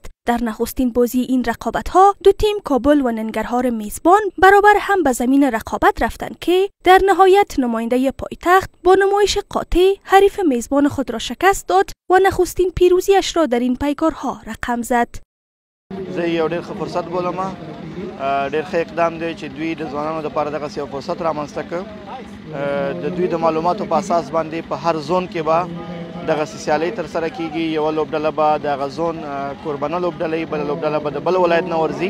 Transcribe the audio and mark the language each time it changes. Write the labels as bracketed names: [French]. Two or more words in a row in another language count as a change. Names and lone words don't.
[Persian] در نخستین بازی این رقابت‌ها دو تیم کابل و ننگرهار میزبان برابر هم به زمین رقابت رفتند که در نهایت نماینده پایتخت با نمایش قاطع حریف میزبان خود را شکست داد و نخستین پیروزیش را در این پیکارها رقم زد. [Pashto] زه یو ډېر ښه فرصت بولم. ډېر ښه اقدام دی چې دوی د ځوانانو دپاره دغسې یو فرصت رامنځته کړ. د دوی د معلوماتو په اساس باندې په هر زون کې به دغسې سیالۍ ترسره کیږي. یوه لوبډله به د هغه زون کوربنه لوبډله وي، بله لوبډله به د بل ولایت نه ورځي.